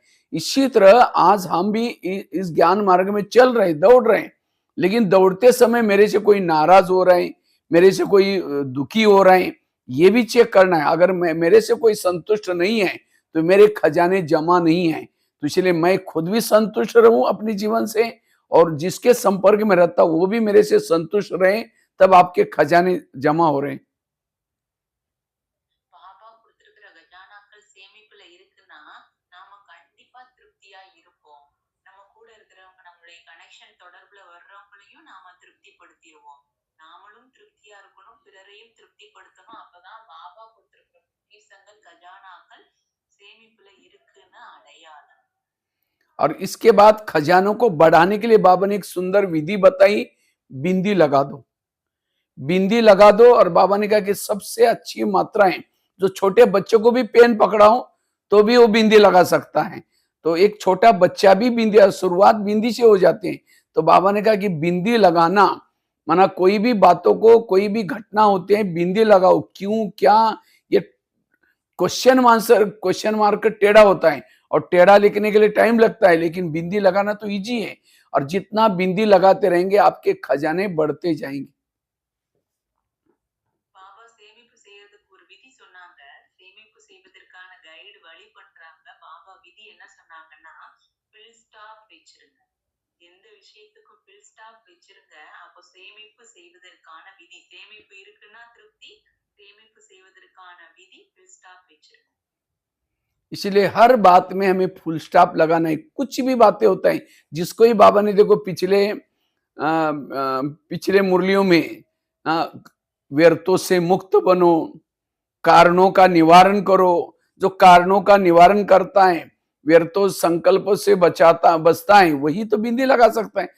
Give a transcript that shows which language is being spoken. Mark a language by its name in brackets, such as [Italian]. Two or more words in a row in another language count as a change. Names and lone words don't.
[Hindi] इसी तरह आज हम भी इस ज्ञान मार्ग में चल रहे, दौड़ रहे हैं, लेकिन दौड़ते समय मेरे से कोई नाराज हो रहा है, मेरे से कोई दुखी हो रहा है, ये भी चेक करना है। अगर मेरे से कोई संतुष्ट नहीं है तो मेरे खजाने जमा नहीं है। तो इसलिए मैं खुद भी संतुष्ट रहूं अपने जीवन से, और जिसके संपर्क में रहता वो भी मेरे से संतुष्ट रहे, तब आपके खजाने जमा हो रहे हैं। [Tamil] பாபா கொடுத்திருக்கிற கஜானாக்கள் சேமிப்புல இருக்குன்னா நாம கண்டிப்பா திருப்தியா இருப்போம். நம்ம கூட இருக்கிறவங்க, நம்மளுடைய கனெக்ஷன் தொடர்புல வர்றவங்களையும் நாம திருப்திப்படுத்திடுவோம். நாமளும் திருப்தியா இருக்கணும், பிறரையும் திருப்திப்படுத்தணும். அப்பதான் பாபா கொடுத்திருக்கிற பொக்கிஷங்கள், கஜானாக்கள் சேமிப்புல இருக்குன்னு அடையாளம். [Hindi] और इसके बाद खजानों को बढ़ाने के लिए बाबा ने एक सुंदर विधि बताई, बिंदी लगा दो, बिंदी लगा दो। और बाबा ने कहा कि सबसे अच्छी मात्राएं, जो छोटे बच्चों को भी पेन पकड़ाओ तो भी वो बिंदी लगा सकता है, तो एक छोटा बच्चा भी बिंदी, शुरुआत बिंदी से हो जाती है। तो बाबा ने कहा कि बिंदी लगाना, माना कोई भी बातों को, कोई भी घटना होते हैं, बिंदी लगाओ। क्यों, क्या, ये [English] question mark [Hindi] टेढ़ा होता है, और टेढ़ा लिखने के लिए टाइम लगता है, लेकिन बिंदी लगाना तो इजी है। और जितना बिंदी लगाते रहेंगे आपके खजाने बढ़ते जाएंगे। [Tamil] பாபா சேமிப்பு செய்யறதுக்கு ஒரு விதி சொன்னாங்க. சேமிப்பு செய்வதற்கான கைடு வழி பண்றாங்க. பாபா விதி என்ன சொன்னாங்கன்னா, [English] full stop [Tamil] வச்சிருங்க. எந்த விஷயத்துக்கும் [English] full stop [Tamil] வச்சிருங்க. அப்போ சேமிப்பு செய்வதற்கான விதி, சேமிப்பு இருக்குன்னா திருப்தி, சேமிப்பு செய்வதற்கான விதி [English] full stop [Tamil] வச்சிருங்க. [Hindi] इसलिए हर बात में हमें [English] full stop [Hindi] लगाना है। कुछ भी बातें होता है, जिसको ही बाबा ने देखो पिछले मुरलियों में, व्यर्थों से मुक्त बनो, कारणों का निवारण करो। जो कारणों का निवारण करता है, व्यर्थों संकल्पों से बचता है, वही तो बिंदी लगा सकता है।